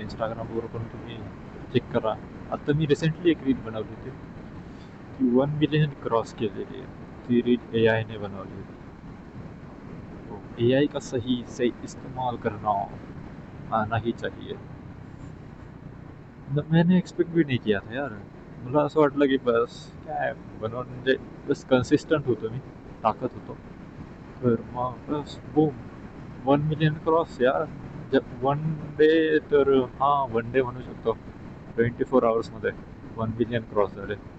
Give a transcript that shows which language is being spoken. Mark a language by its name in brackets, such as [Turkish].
[Marathi] इंस्टाग्रामवर पण तुम्ही चेक करा. आता मी रिसेंटली एक रील बनवली होती, ती 1 मिलियन क्रॉस केलेली आहे. ती रील AI ने बनवली होती. [Hindi] AI का सही इस्तेमाल करना आना ही चाहिए. मैंने एक्सपेक्ट भी नहीं किया था यार. [Marathi] मला असं वाटलं की बस काय बनवून, म्हणजे बस कन्सिस्टंट होतो मी, टाकत होतो. तर मग बस बूम, 1 मिलियन क्रॉस यार. वन डे तर, हां, वन डे म्हणू शकतो. 24 आवर्समध्ये 1 मिलियन क्रॉस झाले.